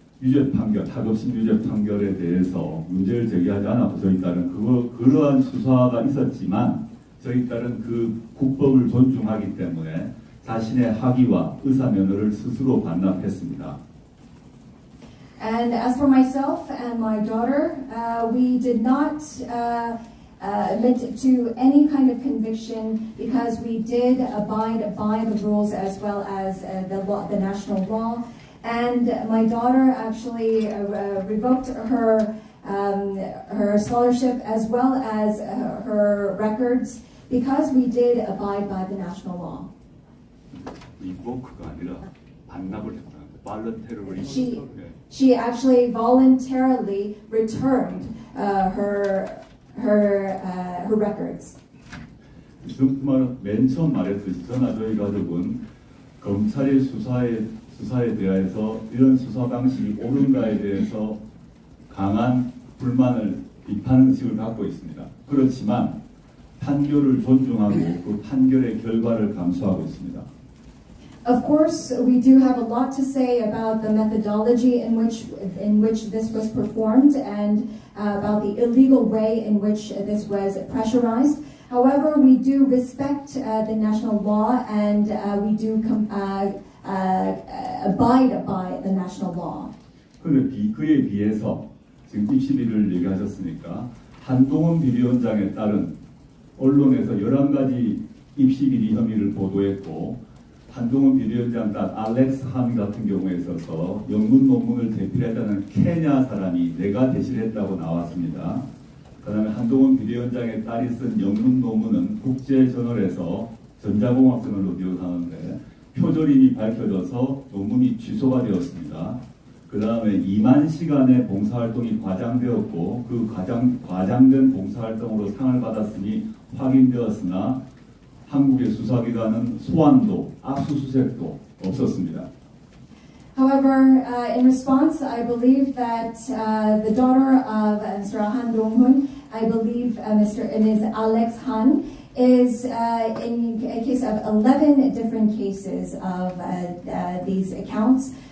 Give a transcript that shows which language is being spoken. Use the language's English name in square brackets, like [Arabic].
[Korean] 유죄 판결, 하급심 유죄 판결에 대해서 문제를 제기하지 않았고 저희 딸은 그러한 수사가 있었지만 저희 딸은 그 국법을 존중하기 때문에 자신의 학위와 의사 면허를 스스로 반납했습니다. [English] And as for myself and my daughter, we did not admit to any kind of conviction because we did abide by the rules as well as the national law. And my daughter actually revoked her scholarship as well as her records because we did abide by the national law. [Korean] 리보크가 아니라 반납을 했다는 발런테리로. [English] She actually voluntarily returned her records. [Korean] 정말 맨 처음 말했듯이 저나 저희 가족은 검찰의 수사에 대해서 이런 수사 방식이 옳은가에 대해서 강한 불만을 비판의식을 갖고 있습니다. 그렇지만 판결을 존중하고 그 판결의 결과를 감수하고 있습니다. [English] Of course, we do have a lot to say about the methodology in which this was performed and about the illegal way in which this was pressurized. However, we do respect the national law and we do abide by the national law. [Korean] 그에 비해서 지금 입시비리를 얘기하셨으니까 한동훈 비리위원장에 따른 언론에서 11가지 입시비리 혐의를 보도했고 한동훈 비리위원장 딸 알렉스 한 같은 경우에 있어서 영문 논문을 대필했다는 케냐 사람이 내가 대실했다고 나왔습니다. 그 다음에 한동훈 비리위원장의 딸이 쓴 영문 논문은 국제저널에서 전자공학 저널로 기록하는데 표절임이 밝혀져서 논문이 취소가 되었습니다. 그 다음에 2만 시간의 봉사활동이 과장되었고 그 과장된 봉사활동으로 상을 받았으니 확인되었으나 한국의 수사기관은 소환도, 압수수색도 없었습니다. [English] However, in response, I believe that the daughter of Mr. Han Dong-hun, I believe Ms. Alex Han, is in a case of 11 different cases of these accounts.